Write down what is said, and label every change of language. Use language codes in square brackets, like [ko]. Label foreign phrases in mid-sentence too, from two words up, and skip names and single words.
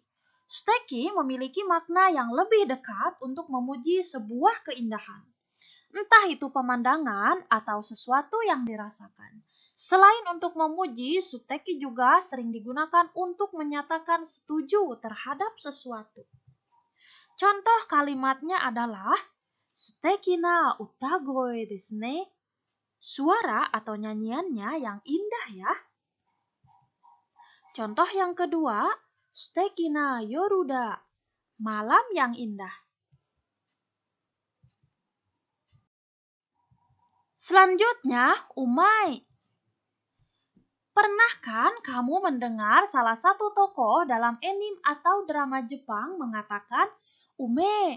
[id] Suteki memiliki makna yang lebih dekat untuk memuji sebuah keindahan. Entah itu pemandangan atau sesuatu yang dirasakan. Selain untuk memuji, suteki juga sering digunakan untuk menyatakan setuju terhadap sesuatu. Contoh kalimatnya adalah [ja] 素敵な歌声ですね. [id] Suara atau nyanyiannya yang indah ya. Contoh yang kedua, [ja] 素敵な夜だ. [id] Malam yang indah. Selanjutnya, umai. Pernah kan kamu mendengar salah satu tokoh dalam anime atau drama Jepang mengatakan ume?